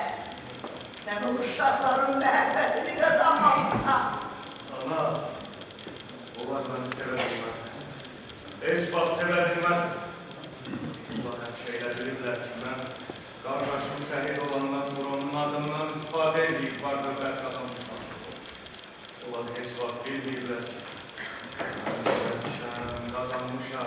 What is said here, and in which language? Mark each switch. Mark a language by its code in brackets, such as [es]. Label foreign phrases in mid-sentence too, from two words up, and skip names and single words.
[az] Sen o uşakların məhəbbətini kazanmalısan. Ana! Onlar beni sevə bilməzlər. Heç vaxt sevə bilməzlər. Onlar həmişə elə bilirlər ki, mən qardaşım şəhid olandan sonra onun adından istifadə edib var-dövlət qazanmışam. Onlar heç vaxt bilmirlər ki, mən işləmişəm, qazanmışam.